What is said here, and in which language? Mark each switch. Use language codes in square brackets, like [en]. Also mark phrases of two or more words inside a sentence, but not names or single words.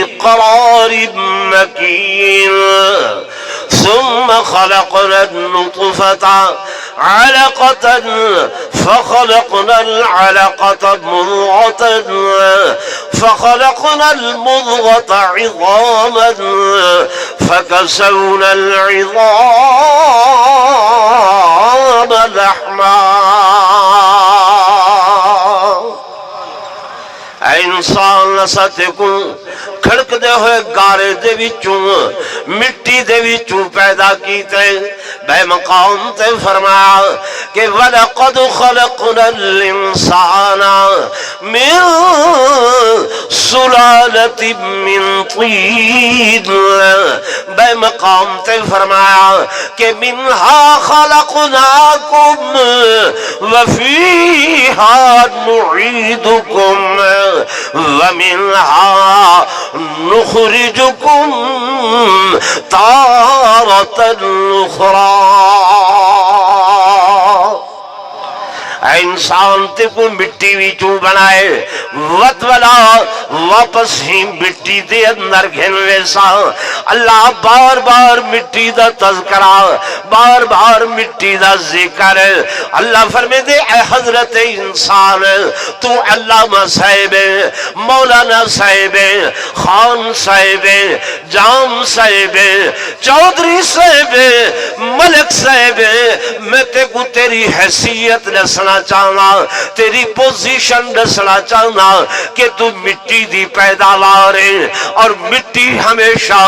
[ar] قَرَارٍ مَّكِينٍ ثم خلقنا النطفة علقة فخلقنا العلقة مضغة فخلقنا المضغة عظاما فكسونا العظام لحما. [skr] انسان نستے کو کھڑک دے ہوئے گارے دے وچوں مٹی دے وچوں پیدا کیتے بے مقام تے فرمایا کہ [ar] وَلَقَدْ خَلَقْنَا الْإِنسَانَ مِن سُلَالَةٍ مِّن طِينٍ [skr] بے مقام تے فرمایا کہ [ar] مِنْهَا خَلَقْنَاكُمْ وَفِيهَا نُعِيدُكُمْ وَمِنْهَا نُخْرِجُكُمْ تَارَةً أُخْرَى. [skr] انسان تے کو مٹی وچوں بنائے وطولا واپس ہی مٹی دے اندر گھن ویسا. اللہ بار بار مٹی دا تذکرہ بار بار مٹی دا ذکر. اللہ فرمے دے اے حضرت انسان تو علامہ صاحب مولانا صاحب خان صاحب جام صاحب چودھری صاحب ملک صاحب میں تے کو تیری حیثیت دسنا چاہنا تیری پوزیشن دسنا چاہنا کہ تو مٹی دی پیداوار ہے اور مٹی ہمیشہ